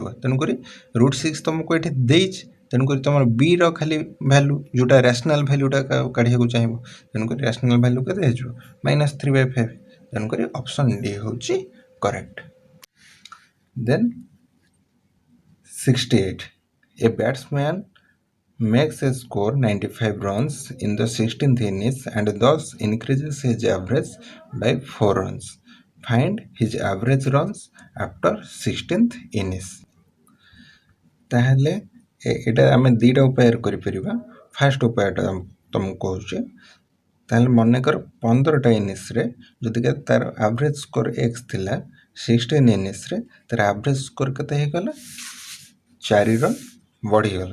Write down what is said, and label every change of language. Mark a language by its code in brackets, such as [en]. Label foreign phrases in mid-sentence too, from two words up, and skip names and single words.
[or] ତେଣୁକରି √6 ତୁମକୁ ଏଠି ଦେଇଛି, ତେଣୁକରି ତୁମର B ର ଖାଲି ଭ୍ୟାଲୁ ଯେଉଁଟା [en] rational valueଟା [or] କାଢ଼ିବାକୁ ଚାହିଁବ, ତେଣୁକରି [en] rational value [or] କେତେ ହେଇଯିବ -3/5। ତେଣୁକରି [en] option D [or] ହେଉଛି କରେକ୍ଟ। [en] ଦେନ୍ 68 a batsman makes a score 95 runs in the 16th innings and thus increases his average by 4 runs. Find his average runs after 16th innings. [or] ତାହେଲେ ଏଇଟା ଆମେ ଦୁଇଟା ଉପାୟରେ କରିପାରିବା। ଫାର୍ଷ୍ଟ ଉପାୟଟା ତୁମକୁ କହୁଛି। ତାହେଲେ ମନେକର 15ଟା ଇନିଂସରେ ଯଦିକା ତାର [en] average score [or] ଏକ୍ସ ଥିଲା, 16 ଇନିଂସରେ ତାର [en] average score [or] କେତେ ହେଇଗଲା 4 ରନ୍ ବଢ଼ିଗଲା।